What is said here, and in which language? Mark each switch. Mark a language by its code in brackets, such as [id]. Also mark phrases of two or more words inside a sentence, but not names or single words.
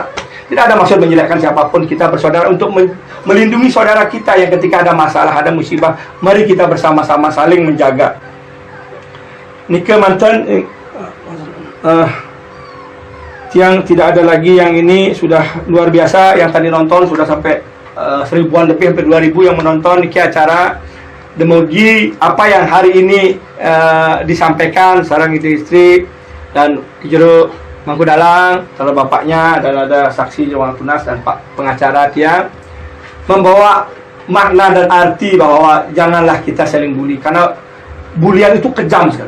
[id] Tidak ada maksud menjelekkan siapapun, kita bersaudara untuk melindungi saudara kita yang ketika ada masalah, ada musibah, mari kita bersama-sama saling menjaga. Nika mantan yang tidak ada lagi, yang ini sudah luar biasa, yang tadi nonton sudah sampai seribuan lebih, hampir 2000 yang menonton niki acara demogi apa yang hari ini disampaikan sarang istri dan Kijero Mangku Dalang, kalau bapaknya dan ada saksi Jawang Tunas dan Pak pengacara dia membawa makna dan arti bahwa janganlah kita saling bully, karena bulian itu kejam sekali.